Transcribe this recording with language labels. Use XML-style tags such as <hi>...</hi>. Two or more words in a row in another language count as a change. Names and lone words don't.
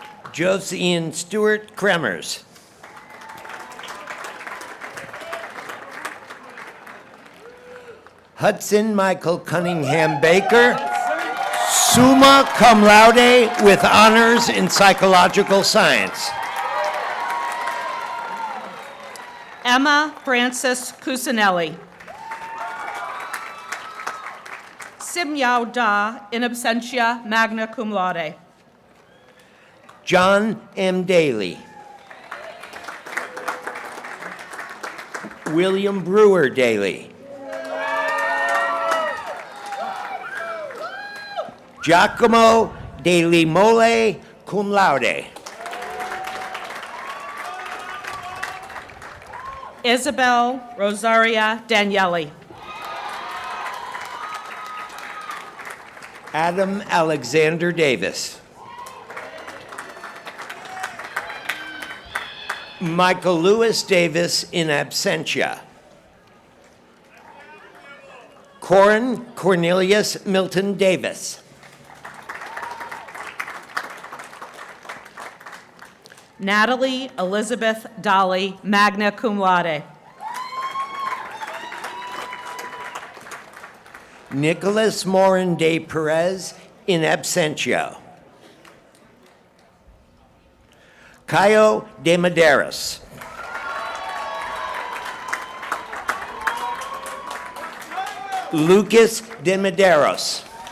<en>Josiane Stewart Kremers. Hudson Michael Cunningham Baker,</en> <la>summa cum laude</la> <en>with honors in psychological science. Emma Frances Cusinelli.</en> <la>Simyao Da in absentia, magna cum laude.</la> <en>John M. Daly. William Brewer Daly. Giacomo De Limole,</en> <la>cum laude.</la> <en>Isabel Rosaria Danieli. Adam Alexander Davis. Michael Lewis Davis</en> <la>in absentia.</la> <en>Corin Cornelius Milton Davis. Natalie Elizabeth Dolly,</en> <la>magna cum laude.</la> <en>Nicholas Morin de Perez</en> <la>in absentia.</la> <en>Caio de Medeiros. Lucas de Medeiros.</en>